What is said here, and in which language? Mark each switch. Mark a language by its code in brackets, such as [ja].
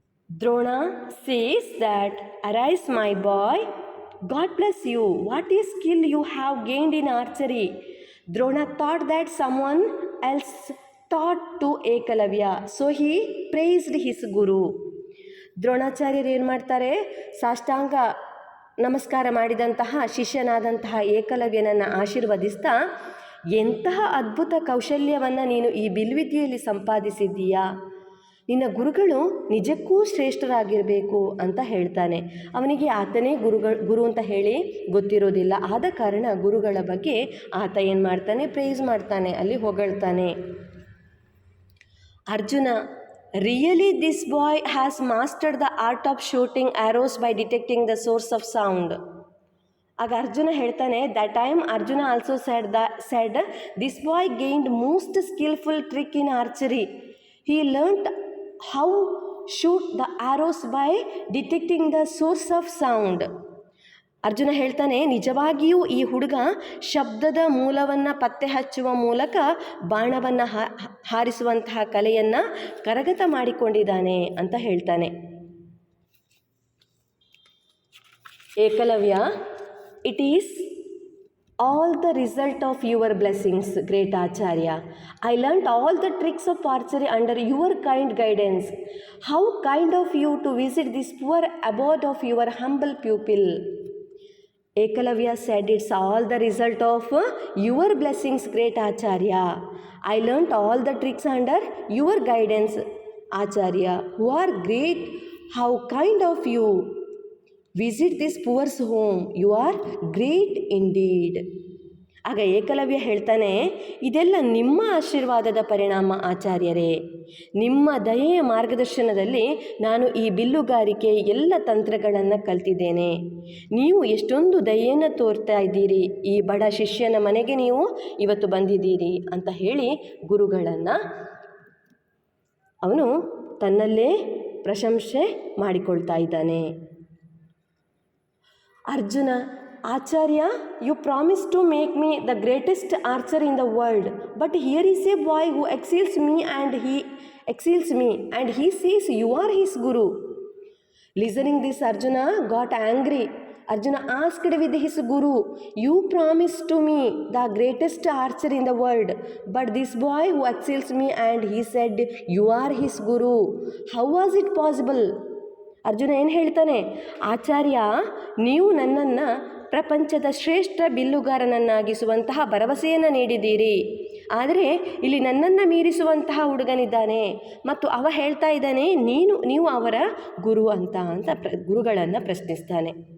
[en] Drona says that, arise my boy, God bless you. What is skill you have gained in archery? Drona thought that someone else taught to Ekalavya, so he praised his guru. [kn] ದ್ರೋಣಾಚಾರ್ಯರು ಏನು ಮಾಡ್ತಾರೆ, ಸಾಷ್ಟಾಂಗ ನಮಸ್ಕಾರ ಮಾಡಿದಂತಹ ಶಿಷ್ಯನಾದಂತಹ ಏಕಲವ್ಯನನ್ನು ಆಶೀರ್ವದಿಸ್ತಾ, ಎಂತಹ ಅದ್ಭುತ ಕೌಶಲ್ಯವನ್ನು ನೀನು ಈ ಬಿಲ್ವಿದ್ಯೆಯಲ್ಲಿ ಸಂಪಾದಿಸಿದ್ದೀಯಾ, ನಿನ್ನ ಗುರುಗಳು ನಿಜಕ್ಕೂ ಶ್ರೇಷ್ಠರಾಗಿರಬೇಕು ಅಂತ ಹೇಳ್ತಾನೆ. ಅವನಿಗೆ ಆತನೇ ಗುರು ಅಂತ ಹೇಳಿ ಗೊತ್ತಿರೋದಿಲ್ಲ. ಆದ ಕಾರಣ ಗುರುಗಳ ಬಗ್ಗೆ ಆತ ಏನು ಮಾಡ್ತಾನೆ, ಪ್ರೇಸ್ ಮಾಡ್ತಾನೆ, ಅಲ್ಲಿ ಹೊಗಳ್ತಾನೆ. [en] Arjuna, really this boy has mastered the art of shooting arrows by detecting the source of sound. [kn] ಆಗ ಅರ್ಜುನ ಹೇಳ್ತಾನೆ, [en] That time Arjuna also said this boy gained most skilful trick in archery. He learnt how shoot the arrows by detecting the source of sound. [kn] Arjuna ಹೇಳ್ತಾನೆ, ನಿಜವಾಗಿಯೂ ಈ ಹುಡುಗ ಶಬ್ದದ ಮೂಲವನ್ನು ಪತ್ತೆ ಹಚ್ಚುವ ಮೂಲಕ ಬಾಣವನ್ನು ಹಾರಿಸುವಂತಹ ಕಲೆಯನ್ನು ಕರಗತ ಮಾಡಿಕೊಂಡಿದ್ದಾನೆ ಅಂತ ಹೇಳ್ತಾನೆ. [en] Ekalavya, it is all the result of your blessings, great Acharya. I learnt all the tricks of archery under your kind guidance. How kind of you to visit this poor abode of your humble pupil. Ekalavya said, it's all the result of your blessings, great Acharya. I learnt all the tricks under your guidance, Acharya, who are great. How kind of you. Visit this poor's home, you are great indeed. [kn] ಆಗ ಏಕಲವ್ಯ ಹೇಳ್ತಾನೆ, ಇದೆಲ್ಲ ನಿಮ್ಮ ಆಶೀರ್ವಾದದ ಪರಿಣಾಮ ಆಚಾರ್ಯರೇ. ನಿಮ್ಮ ದಯೆಯ ಮಾರ್ಗದರ್ಶನದಲ್ಲಿ ನಾನು ಈ ಬಿಲ್ಲುಗಾರಿಕೆ ಎಲ್ಲ ತಂತ್ರಗಳನ್ನು ಕಲ್ತಿದ್ದೇನೆ. ನೀವು ಎಷ್ಟೊಂದು ದಯೆಯನ್ನು ತೋರ್ತಾ ಇದ್ದೀರಿ, ಈ ಬಡ ಶಿಷ್ಯನ ಮನೆಗೆ ನೀವು ಇವತ್ತು ಬಂದಿದ್ದೀರಿ ಅಂತ ಹೇಳಿ ಗುರುಗಳನ್ನು ಅವನು ತನ್ನಲ್ಲೇ ಪ್ರಶಂಸೆ ಮಾಡಿಕೊಳ್ತಾ ಇದ್ದಾನೆ. [en] Arjuna, Acharya, you promised to make me the greatest archer in the world, but here is a boy who excels me and he says you are his guru. Listening this, Arjuna got angry. Arjuna asked with his guru, you promised to me the greatest archer in the world, but this boy who excels me and he said you are his guru. How was it possible? [kn] Arjuna ಏನು ಹೇಳ್ತಾನೆ, ಆಚಾರ್ಯ, ನೀವು ನನ್ನನ್ನು ಪ್ರಪಂಚದ ಶ್ರೇಷ್ಠ ಬಿಲ್ಲುಗಾರನನ್ನಾಗಿಸುವಂತಹ ಭರವಸೆಯನ್ನು ನೀಡಿದ್ದೀರಿ. ಆದರೆ ಇಲ್ಲಿ ನನ್ನನ್ನು ಮೀರಿಸುವಂತಹ ಹುಡುಗನಿದ್ದಾನೆ ಮತ್ತು ಅವ ಹೇಳ್ತಾ ಇದ್ದಾನೆ ನೀವು ಅವರ ಗುರು ಅಂತ ಗುರುಗಳನ್ನು ಪ್ರಶ್ನಿಸ್ತಾನೆ.